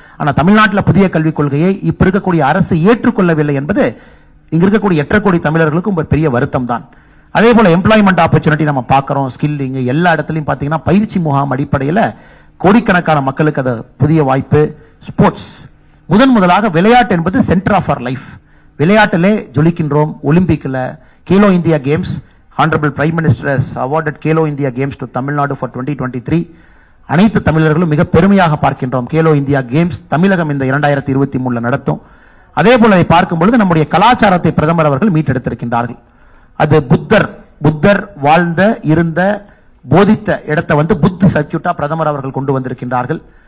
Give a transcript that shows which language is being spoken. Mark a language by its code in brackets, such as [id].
[ta] ஆனா தமிழ்நாட்டில் புதிய கல்விக் கொள்கையை இப்ப இருக்கக்கூடிய அரசு ஏற்றுக்கொள்ளவில்லை என்பது இங்க இருக்கக்கூடிய 8 கோடி தமிழர்களுக்கும் ஒரு பெரிய வருத்தம் தான். அதே போல எம்ப்ளாய்மெண்ட் ஆப்பர்ச்சுனிட்டி நம்ம பார்க்கிறோம். ஸ்கில்லிங் எல்லா இடத்துலையும் பாத்தீங்கன்னா பயிற்சி முகாம் அடிப்படையில் கோடிக்கணக்கான மக்களுக்கு அது புதிய வாய்ப்பு. ஸ்போர்ட்ஸ் முதலாக விளையாட்டு என்பது [en] Centre of our life. [ta] விளையாட்டிலே ஜொலிக்கின்றோம். [en] ஒலிம்பிக்ல Khelo India Games, Honorable Prime Minister has awarded Kelo India Games to Tamil Nadu for 2023. [ta] அனைத்து தமிழர்களும் மிக பெருமையாக பார்க்கின்றோம். கேலோ இந்தியா கேம்ஸ் தமிழகம் இந்த 2023 நடத்தும். அதே போல அதை பார்க்கும் பொழுது நம்முடைய கலாச்சாரத்தை பிரதமர் அவர்கள் மீட்டெடுத்திருக்கின்றார்கள். அது புத்தர் வாழ்ந்த இருந்த போதித்த இடத்தை புத் சர்க்கியூட்டா பிரதமர் அவர்கள் கொண்டு வந்திருக்கின்றார்கள்.